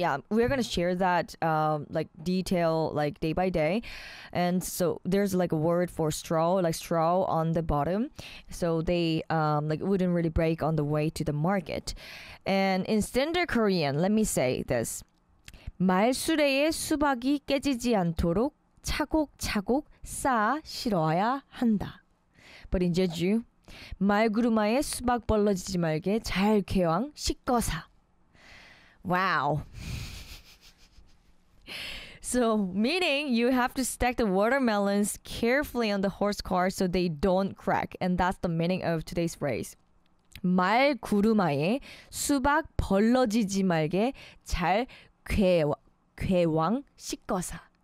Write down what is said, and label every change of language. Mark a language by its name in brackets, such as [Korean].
[English] We're gonna share that like detail like day by day. And so there's like a word for straw, like straw on the bottom. So they like wouldn't really break on the way to the market. And in standard Korean, let me say this. [Korean] 말수레에 수박이 깨지지 않도록 차곡차곡 쌓아 실어야 한다. [English] But in Jeju, [Jejueo] 말구르마에 수박 벌러지지 말게 잘 개왕 씻거사. Wow. [English] So meaning you have to stack the watermelons carefully on the horse cart so they don't crack. And that's the meaning of today's phrase. [Jejueo] 말구르마에 수박 벌러지지 말게 잘 괴왕 괴왕 씻거사.